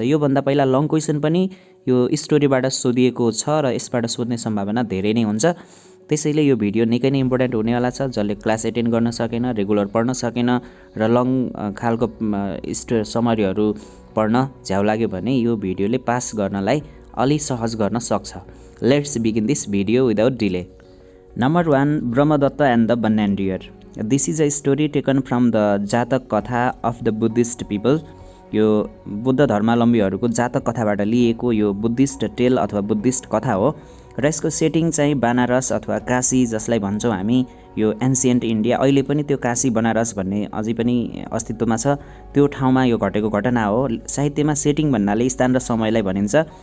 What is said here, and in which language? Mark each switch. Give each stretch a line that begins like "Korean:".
Nepali: यो भन्दा पहिला लङ क्वेशन पनि यो स्टोरीबाट सोधिएको छ र यसबाट सोध्ने सम्भावना धेरै नै हुन्छ। त्यसैले यो भिडियो निकै नै इम्पोर्टेन्ट हुनेवाला छ। जसले क्लास एटेन्ड गर्न सकेन, रेगुलर पढ्न सकेन र लङ खालको समरीहरु पढ्न झ्याउ लाग्यो भने यो भिडियोले पास गर्नलाई अलि सहज गर्न सक्छ।
English: Let's begin this video without delay. Number 1, Brahmadatta and the Banyan deer. This is a story taken from the Jataka katha of the Buddhist people.
Nepali: यो बुद्ध धर्मावलम्बीहरुको जातक कथाबाट लिएको यो बुद्धिस्ट टेल अथवा बुद्धिस्ट कथा हो र यसको सेटिङ चाहिँ बनारस अथवा काशी जसलाई भन्छौं हामी। यो एन्सिएन्ट इन्डिया, अहिले पनि त्यो काशी बनारस भन्ने अझै पनि अस्तित्वमा छ। त्यो ठाउँमा यो घटेको घटना हो। साहित्यमा सेटिङ भन्नाले स्थान र समयलाई भनिन्छ।